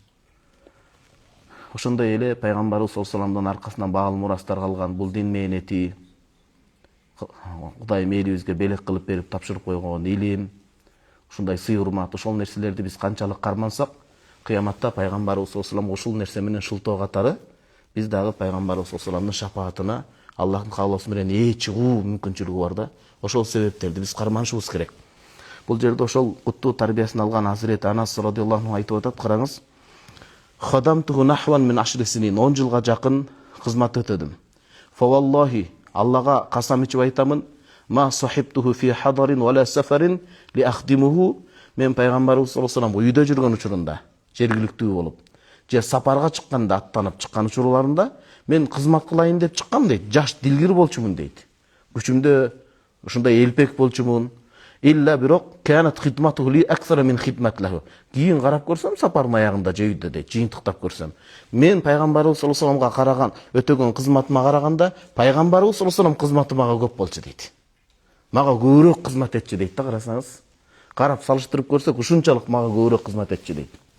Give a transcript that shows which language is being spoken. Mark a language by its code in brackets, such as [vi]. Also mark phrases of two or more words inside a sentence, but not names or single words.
[ky] Ошондой эле пайгамбарыбыз [ar] صلى الله عليه [ky] вассаламдын аркасынан багыл мурастар калган бул дин мээнети, Кудай мээрибизге белек кылып берип тапшырып койгон илим, ушундай сый урмат, ошол нерселерди биз канчалык кармансак, кыяматта пайгамбарыбыз [ar] صلى الله عليه [ky] вассалам ушул нерсе менен шултоо катары биз дагы пайгамбарыбыз [ar] صلى الله عليه [ky] вассаламдын шафаатына Аллахтын каалоосу менен чыгуу мүмкүнчүлүгү бар да. Ошол себептерди биз карманышыбыз керек. Бул жерде ошол куттуу тарбиясын алган Азирет Анас [ar] رضي الله عنه [ky] айтып атат, караңыз. [ar] خدمته نحوا من 10 سنين, [ky] 10 жылга жакын кызмат өтөдүм. Фаваллахи, Аллага касам ичип айтамын, [ar] ما صحبته في حضر ولا سفر لأخدمه, [ky] мен пайгамбарыбыз [ar] صلى الله عليه [ky] вассалам үйдө жүргөн учурунда, жергиликтүү болуп, же сапарга чыкканда, аттанып чыккан учурларында мен кызмат кылайын деп чыккам дейт. Жаш дилгир болчумун дейт. Күчүмдө ушундай элпек болчумун. [ar] إلا бирок كانت خدمته لي أكثر من خدمتي له. [ky] Кийин карап көрсөм сапардын аягында же үйдө дейт, жыйынтыктап көрсөм. Мен пайгамбарыбыз [ar] صلى الله عليه [ky] вассаламга караган, өтөгөн кызматыма караганда пайгамбарыбыз [ar] صلى الله عليه [ky] вассалам кызматы мага көп болчу дейт. Мага көбүрөөк кызмат этчи дейт да, карасаңыз. Карап салыштырып көрсөк ушунчалык мага көбүрөөк кызмат этчи дейт.